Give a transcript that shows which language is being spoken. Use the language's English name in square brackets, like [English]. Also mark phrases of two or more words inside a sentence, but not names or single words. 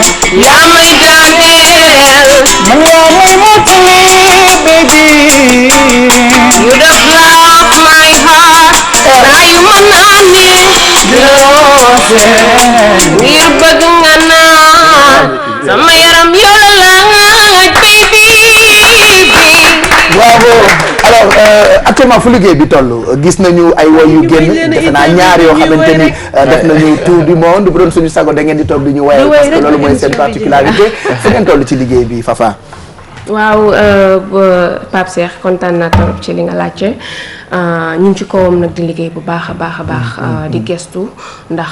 [Wolof] yaa may daaneel man yaa may mottali baby [English] you just love my heart [Wolof] saa yu ma naani loose ngir bëgg nga naan sama yaram yola laaj baby [French] bravo alors actuellement [Wolof] fu liggéey bi toll gis nañu ay woy yu génn defe naa ñaar yoo xamante ni def nañu [French] tour du monde [Wolof] bu doon suñu sago da ngeen di toog di ñu woyal [French] parce que [Wolof] loolu mooy seen particularité fu ngeen toll ci liggéey bi Fafa. waaw Pape Cheikh kontaan naa torop ci li nga laajte ñu ngi ci kawam nag di liggéey bu baax a baax di gestu ndax.